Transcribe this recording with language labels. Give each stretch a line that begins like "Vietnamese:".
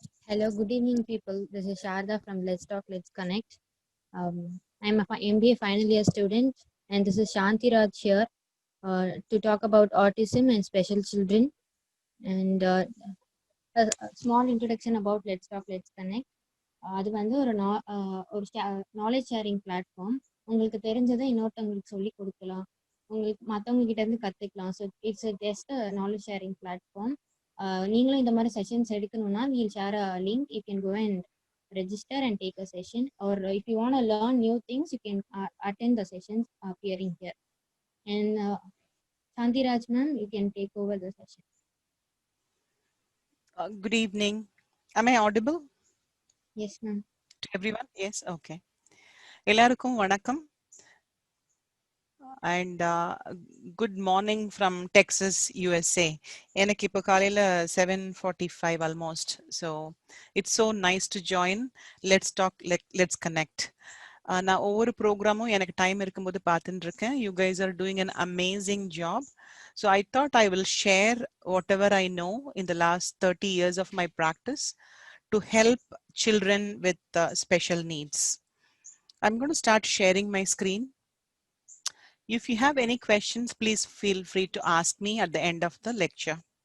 English: Hello, good evening, people. This is Sharda from Let's Talk, Let's Connect. I'm a MBA final year student, and this is Shanthi Raj here to talk about autism and special children. And a small introduction about Let's Talk, Let's Connect.
Tamil: அது வந்து ஒரு knowledge sharing platform. உங்களுக்கு தெரிஞ்சதை இன்னொருத்தவங்களுக்கு சொல்லி கொடுக்கலாம், உங்களுக்கு மற்றவங்க கிட்ட இருந்து கற்றுக்கலாம்.
English: So it's just knowledge sharing platform.
Tamil: நீங்களும் இந்த மாதிரி செஷன்ஸ் எடுக்கணும்னா
English: We'll share a link. You can go and register and take a session, or if you want to learn new things, you can attend the sessions appearing here. And Shanthi Raj ma'am, you can take over the session. Good evening. Am I audible? Yes ma'am. To everyone? Yes, okay.
Tamil: Ellarukkum vanakkam
English: and good morning from Texas, USA.
Tamil: எனக்கு இப்போ காலையில
English: 7:45 almost. So it's so nice to join. Let's talk, let's connect.
Tamil: நான் ஒவ்வொரு ப்ரோக்ராமும் எனக்கு time இருக்கும்போது பார்த்துட்டு இருக்கேன்.
English: You guys are doing an amazing job. So I thought I will share whatever I know in the last 30 years of my practice to help children with special needs. I'm going to start sharing my screen. If you have any questions, please feel free to ask me at the end of the lecture.